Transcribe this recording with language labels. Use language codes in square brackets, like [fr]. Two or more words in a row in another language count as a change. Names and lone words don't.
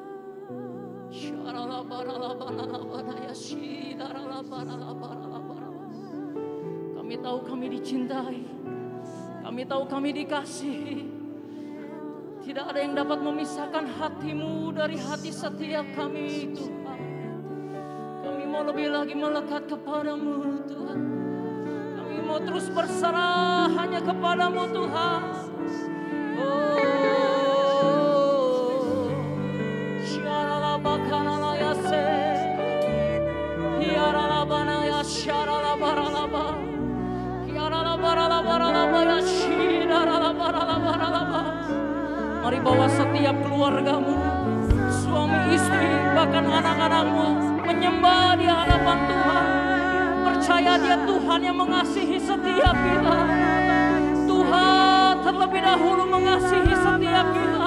[id] Kami tahu kami dicintai, kami tahu kami dikasihi. Tidak ada yang dapat memisahkan hatimu dari hati setiap kami Tuhan. Kami mau lebih lagi melekat kepadamu Tuhan. Mau terus berserah hanya kepadamu Tuhan. Oh, syaralabakana yase, hiaralabana ya syaralabaralaba, hiaralabaralabaralaba ya syiralalabaralabaralaba. Mari bawa setiap keluargamu, suami istri bahkan anak-anakmu menyembah di hadapan Tuhan. Percaya Dia Tuhan yang mengasihi setiap kita. Tuhan terlebih dahulu mengasihi setiap kita.